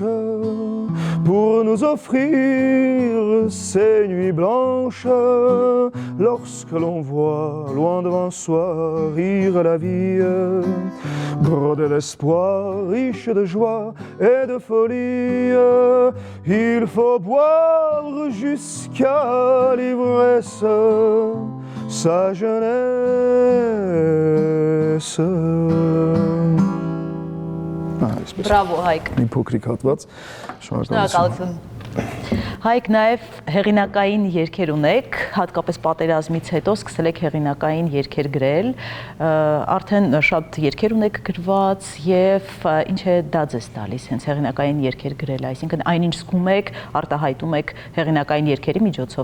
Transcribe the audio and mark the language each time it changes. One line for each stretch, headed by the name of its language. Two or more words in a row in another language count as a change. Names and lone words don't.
French: pour nous offrir ces nuits blanches, lorsque l'on voit loin devant soi rire la vie, broder l'espoir, riche de joie et de folie, il faut boire jusqu'à l'ivresse sa jeunesse.
Armenian: Բրավո Հայկ։ Մի փոքրիկ հատված, շնորհակալություն։ Հայկ, նաև հեղինակային երգեր ունեք, հատկապես պատերազմից հետո սկսել եք հեղինակային երգեր գրել, արդեն շատ երգեր ունեք գրված եւ ինչ է դա ձեզ տալիս հենց հեղինակային երգեր գրել, այսինքն այնինչ զգում եք, արտահայտում եք հեղինակային երգերի միջոցով։